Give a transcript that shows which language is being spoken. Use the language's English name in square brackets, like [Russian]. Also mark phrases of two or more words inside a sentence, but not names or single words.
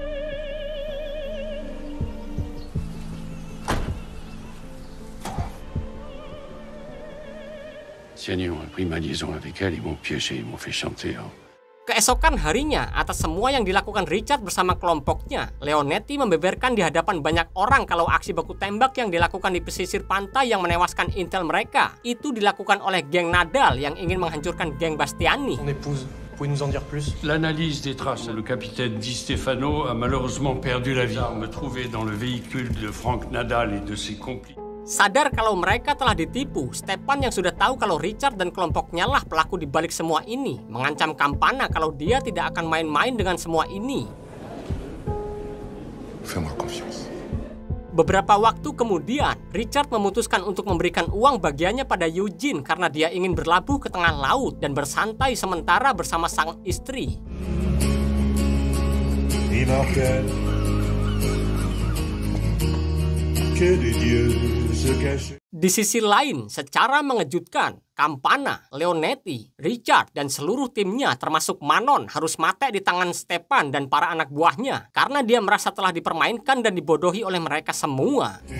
[Indonesian] Keesokan harinya, atas semua yang dilakukan Richard bersama kelompoknya, Leonetti membeberkan di hadapan banyak orang kalau aksi baku tembak yang dilakukan di pesisir pantai yang menewaskan Intel mereka, itu dilakukan oleh geng Nadal yang ingin menghancurkan geng Bastiani. [French] L'analyse des traces. Le capitaine Di Stefano a malheureusement perdu la vie. L'arme trouvée dans le véhicule de Frank Nadal et de ses complices. [Indonesian] Sadar kalau mereka telah ditipu, Stepan yang sudah tahu kalau Richard dan kelompoknya lah pelaku di balik semua ini, mengancam Campana kalau dia tidak akan main-main dengan semua ini. [French] Fais-moi confiance. [Indonesian] Beberapa waktu kemudian, Richard memutuskan untuk memberikan uang bagiannya pada Eugene karena dia ingin berlabuh ke tengah laut dan bersantai sementara bersama sang istri. [French] Que des dieux se cachent. [Indonesian] Di sisi lain, secara mengejutkan, Campana, Leonetti, Richard, dan seluruh timnya termasuk Manon harus mati di tangan Stepan dan para anak buahnya karena dia merasa telah dipermainkan dan dibodohi oleh mereka semua.